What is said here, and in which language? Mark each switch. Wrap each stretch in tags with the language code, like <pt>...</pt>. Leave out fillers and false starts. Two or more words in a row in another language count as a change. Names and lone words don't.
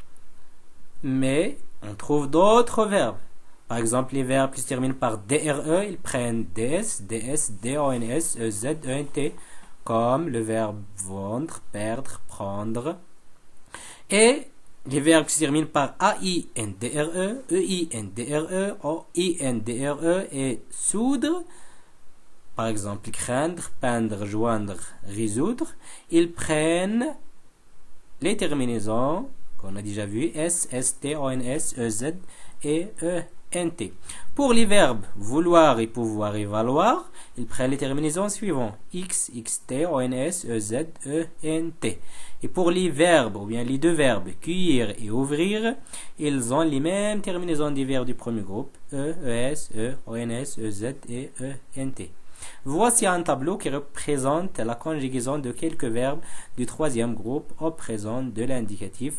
<fr>Mais on trouve d'autres verbes. Par exemple, les verbes qui se terminent par DRE, ils prennent DS, DS, DONS, EZ, ENT, comme le verbe vendre, perdre, prendre. Et les verbes qui se terminent par A-I-N-D-R-E, E-I-N-D-R-E, O-I-N-D-R-E et soudre, par exemple craindre, peindre, joindre, résoudre, ils prennent les terminaisons qu'on a déjà vu, S, S-T, O-N-S, E-Z et E-N-T. Pour les verbes vouloir et pouvoir et valoir, ils prennent les terminaisons suivantes, X, X-T, O-N-S, E-Z, E-N-T. Et pour les verbes, ou bien les deux verbes, cueillir et ouvrir, ils ont les mêmes terminaisons des verbes du premier groupe, E, E-S, E, O-N-S, E-Z et E-N-T. Voici un tableau qui représente la conjugaison de quelques verbes du troisième groupe au présent de l'indicatif.</fr>